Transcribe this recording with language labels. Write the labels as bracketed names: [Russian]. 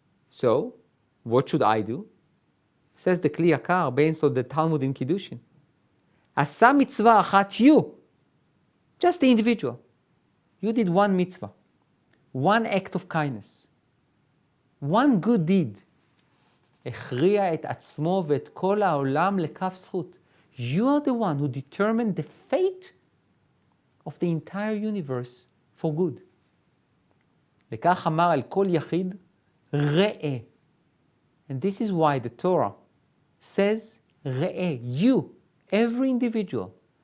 [English] So, what should I do? Says the Kli Yakar, based on the Talmud in Kiddushin. [Hebrew] עשה מצווה אחת, [English] you, just the individual. You did one mitzvah, one act of kindness, one good deed. [Hebrew] הכריע את עצמו ואת כל העולם לכף זכות. [English] You are the one who determined the fate of the entire universe for good. [Hebrew] וכך אמר על כל יחיד, ראה. [English] And this is why the Torah says, ראה, you, every individual.